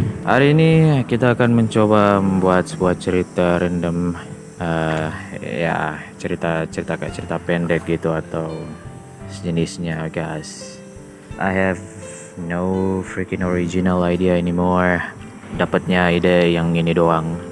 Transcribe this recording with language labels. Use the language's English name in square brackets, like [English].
[Indonesian] Hari ini kita akan mencoba membuat sebuah cerita random, eh ya cerita kayak cerita pendek gitu atau sejenisnya, guys. [English] I have no freaking original idea anymore. [Indonesian] Dapatnya ide yang ini doang.